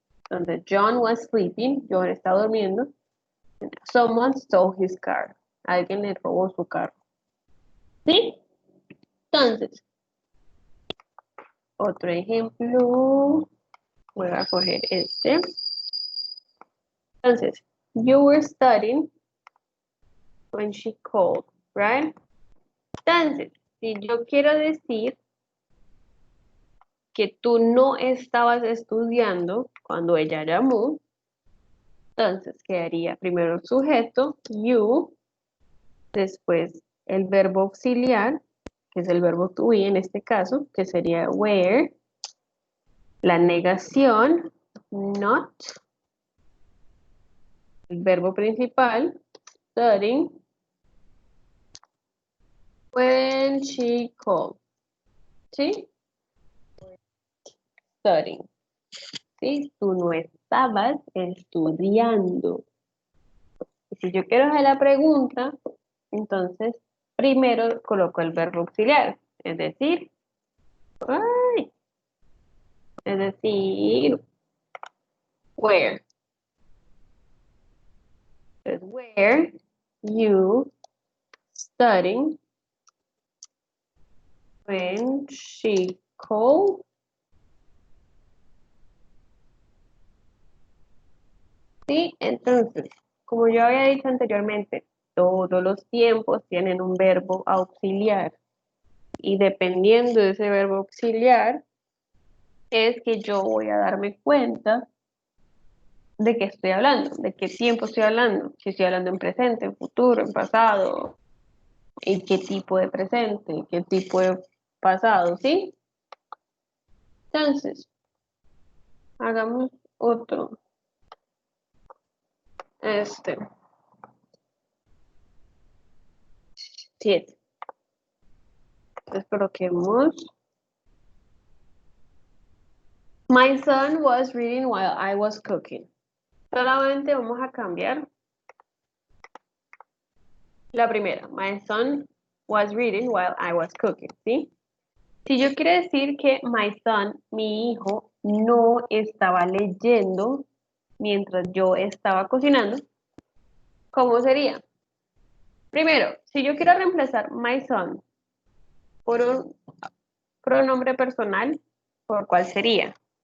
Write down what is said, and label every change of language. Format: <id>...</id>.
<es>Entonces,</es> <en>John was sleeping,</en> <es>John estaba durmiendo,</es> <en>someone stole his car,</en> <es>alguien le robó su carro, ¿sí? Entonces, otro ejemplo, voy a coger este. Entonces,</es> <en>you were studying when she called, right?</en> <es>Entonces, si yo quiero decir que tú no estabas estudiando cuando ella llamó, entonces quedaría primero el sujeto, you, después el verbo auxiliar, que es el verbo to be en este caso, que sería where, la negación, not, el verbo principal, studying,</es> <en>when she called,</en> <es>¿sí?</es> <en>Studying,</en> <es>¿sí? Tú no estabas estudiando. Y si yo quiero hacer la pregunta, entonces primero coloco el verbo auxiliar, ay, es decir, where. Entonces,</es> <en>where you studying when she called.</en> <es>Sí, entonces, como yo había dicho anteriormente, todos los tiempos tienen un verbo auxiliar. Y dependiendo de ese verbo auxiliar, es que yo voy a darme cuenta ¿De qué estoy hablando? ¿De qué tiempo estoy hablando? Si estoy hablando en presente, en futuro, en pasado, en qué tipo de presente, qué tipo de pasado, ¿sí? Entonces, hagamos otro. Este, 7. Entonces coloquemos.</es> <en>My son was reading while I was cooking.</en> <es>Solamente vamos a cambiar la primera.</es> <en>My son was reading while I was cooking,</en> <es>¿sí? Si yo quiero decir que my son, mi hijo, no estaba leyendo mientras yo estaba cocinando, ¿cómo sería? Primero, si yo quiero reemplazar my son por un pronombre personal, ¿por cuál sería?</es>